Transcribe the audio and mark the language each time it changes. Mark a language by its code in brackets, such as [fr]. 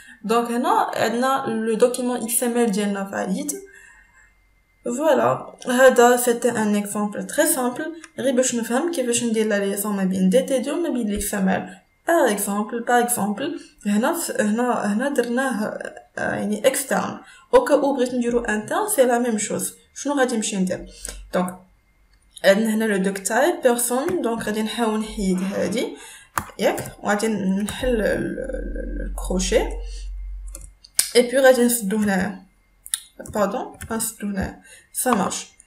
[fr] Donc là, le document XML [ar] ديالنا [fr] valide. Voilà, c'était un exemple très simple. [ar] غير باش نفهم كيفاش ندير لا ليسون ما بين DTD وما بين XML. [fr] Par exemple, [ar] هنا درناه يعني [fr] externe. Au cas où [ar] بغيت نديرو [fr] interne, c'est la même chose. [ar] شنو غادي نمشي ندير؟ Donc عندنا هنا [fr] le doc type personne, donc [ar] غادي نحاول نحيد هادي ياك وغادي نحل الكروشي [fr] et puis [ar] غادي نسدو هنايا. [fr] Pardon, ça marche.